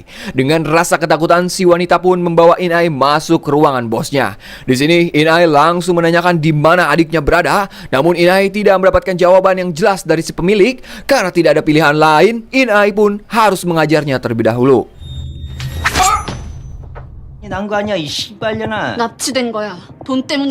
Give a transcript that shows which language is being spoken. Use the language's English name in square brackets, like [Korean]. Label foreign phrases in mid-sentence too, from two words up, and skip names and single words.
[Indonesian] Dengan rasa ketakutan, si wanita pun membawa Inai masuk ke ruangan bosnya. Di sini, Inai langsung menanyakan di mana adiknya berada, namun Inai tidak mendapatkan jawaban yang jelas dari si pemilik. Karena tidak ada pilihan lain, Inai pun harus mengajarnya terlebih dahulu. [Korean] 난 거 아니야 이 씨발년아. 납치된 거야. 돈 때문에